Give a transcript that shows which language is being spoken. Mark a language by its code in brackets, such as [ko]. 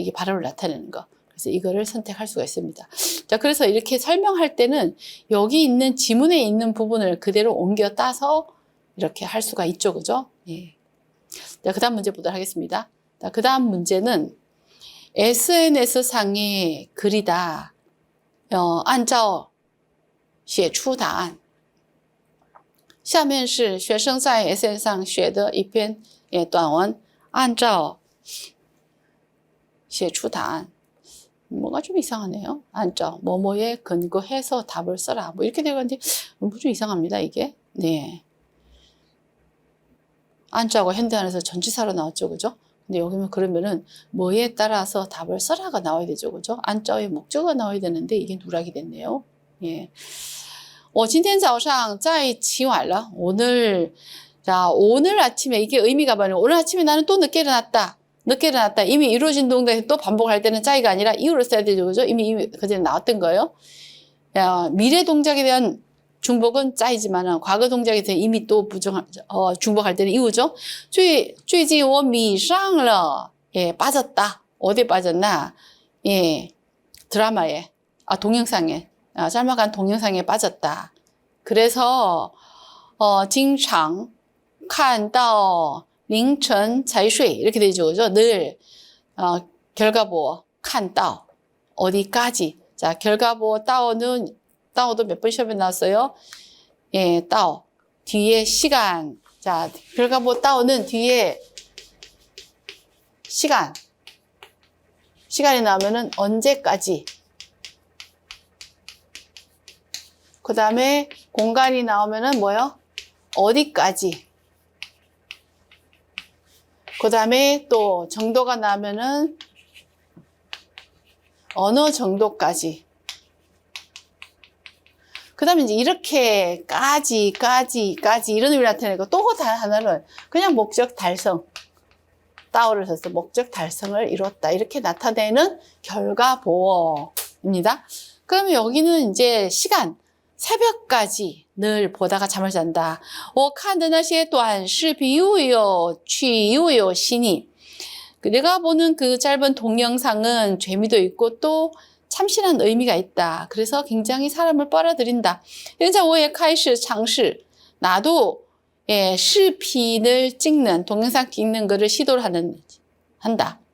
[ko] 이게 발음을 나타내는 거. 그래서 이거를 선택할 수가 있습니다. 자, 그래서 이렇게 설명할 때는 여기 있는 지문에 있는 부분을 그대로 옮겨 따서 이렇게 할 수가 있죠. 그죠? 예. 자, 그 다음 문제 보도록 하겠습니다. 자, 그 다음 문제는 SNS상의 글이다. [zh] 按照写出答案。下面是学生在 SNS 上写的一篇短文，按照写出答案。 [ko] 뭐가 좀 이상하네요. 按照 뭐뭐에 근거해서 답을 써라. 뭐 이렇게 되어 있는데 좀 이상합니다. 이게. 네. 按照가 현대안에서 전치사로 나왔죠. 그죠? 근데 여기는 그러면은 뭐에 따라서 답을 써라가 나와야 되죠. 그죠? 按照의 목적어가 나와야 되는데 이게 누락이 됐네요. [zh] 예. 我今天早上在起晚了. [ko] 오늘 아침에 이게 의미가 뭐냐면 오늘 아침에 나는 또 늦게 일어났다. 이미 이루어진 동작이 또 반복할 때는 짜이가 아니라 이유를 써야 되죠. 그죠? 이미 그전에 나왔던 거예요. 미래 동작에 대한 중복은 짜이지만은 과거 동작에 대해 이미 또 중복할 때는 이유죠. 最近我迷上了. 예, 빠졌다. 어디에 빠졌나? 예, 드라마에, 동영상에, 짤막한 동영상에 빠졌다. 그래서 经常看到凌晨才睡 이렇게 되죠. 그죠? 늘 결과보 看到 어디까지. 자, 결과보 따오도 몇 번 시험에 나왔어요. 예, 따오 뒤에 시간. 자, 결과보 따오는 뒤에 시간이 나오면은 언제까지. 그 다음에 공간이 나오면은 뭐요? 어디까지. 그 다음에 또 정도가 나오면은 어느 정도까지. 그 다음에 이제 이렇게까지 이런 의미를 나타내고 또 하나는 그냥 목적 달성. 따오를 써서 목적 달성을 이뤘다. 이렇게 나타내는 결과보어입니다. 그러면 여기는 이제 시간. 새벽까지 늘 보다가 잠을 잔다. [zh] 我看的那些短视频又有趣又有新意. [ko] 내가 보는 그 짧은 동영상은 재미도 있고 또 참신한 의미가 있다. 그래서 굉장히 사람을 빨아들인다. 现在我也开始尝试 나도视频을 찍는 동영상 찍는 거를 시도를 한다.